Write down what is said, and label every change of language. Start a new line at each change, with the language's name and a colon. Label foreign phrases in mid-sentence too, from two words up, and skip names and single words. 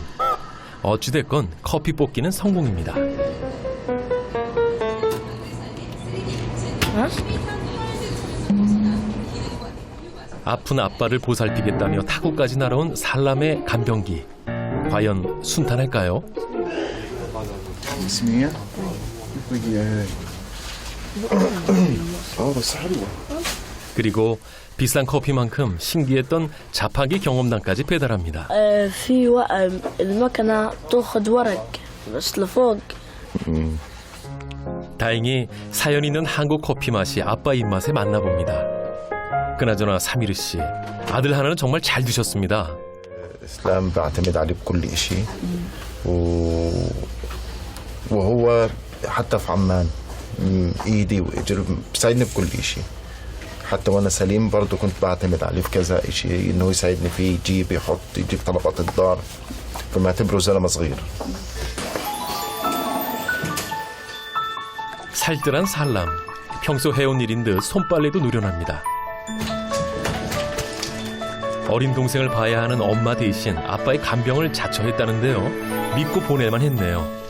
Korean: 어찌됐건 커피 뽑기는 성공입니다. 아픈 아빠를 보살피겠다며 타국까지 날아온 살람의 간병기. 과연 순탄할까요?
Arabic: اسمية بس حلوة.
Korean: 그리고 비싼 커피만큼 신기했던 자판기 경험담까지 배달합니다.
Arabic: في المكنة تاخذ ورق بس لفوق.
Korean: 다행히 사연 있는 한국 커피 맛이 아빠 입맛에 맞나 봅니다. 그나저나 사미르 씨, 아들 하나는 정말 잘 두셨습니다.
Arabic: الإسلام بعتمد عليه بكل إشي وهو حتى في عمان إيدي وإجر بيساعدني بكل إشي. حتى وأنا سليم برضه كنت بعتمد عليه في كذا إشي إنه يساعدني فيه يجيب طلبات الدار. فمعتبره زلمة صغير.
Korean: 살뜰한 살람, 평소 해온 일인 듯 손빨래도 누려납니다. 어린 동생을 봐야 하는 엄마 대신 아빠의 간병을 자처했다는데요. 믿고 보낼만 했네요.